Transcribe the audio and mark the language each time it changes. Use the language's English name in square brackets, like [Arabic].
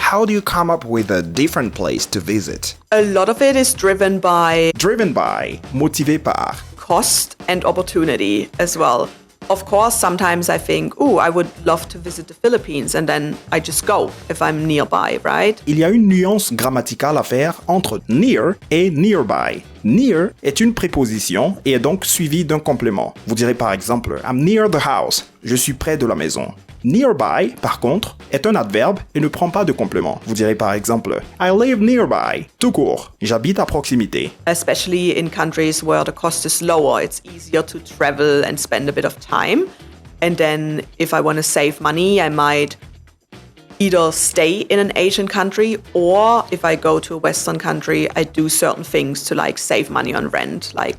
[English] How do you come up with a different place to visit? A lot of it is driven by [French] Motivé par. [English] cost and opportunity as well. Of course, sometimes I think, I would love to visit the Philippines, and then I just go if I'm nearby, right? [French] Il y a une nuance grammaticale à faire entre near et nearby. Near est une préposition et est donc suivie d'un complément. Vous direz par exemple, [English] I'm near the house. [French] Je suis près de la maison. Nearby, par contre, est un adverbe et ne prend pas de complément. Vous direz par exemple, [English] I live nearby. [French] Tout court, j'habite à proximité. [English] Especially in countries where the cost is lower, it's easier to travel and spend a bit of time. And then if I want to save money, I might either stay in an Asian country, or if I go to a Western country, I do certain things to save money on rent.